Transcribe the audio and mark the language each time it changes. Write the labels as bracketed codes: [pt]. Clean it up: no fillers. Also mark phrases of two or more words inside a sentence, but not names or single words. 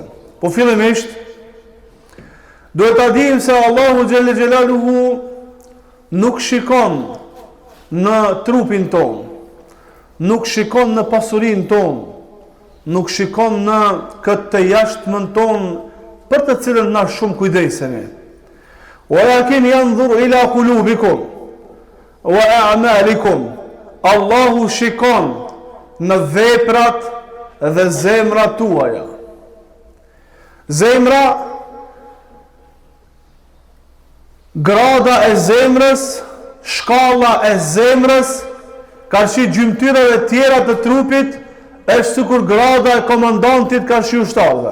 [sq] Po fillimisht duhet ta dim se Allahu [ar] جل جلاله [sq] nuk shikon në trupin tonë, nuk shikon në pasurinë tonë, nuk shikon në këtë të jashtëmën tonë për të cilën na shumë kujdesemi. [ar] ولكن ينظر إلى قلوبكم وأعمالكم. [sq] Allahu shikon në veprat dhe zemrat tuaja. Zemra, grada e zemrës, shkalla e zemrës, ka shi gjymtyrave tjera të trupit, është sikur grada e komandantit ka shi ushtarëve.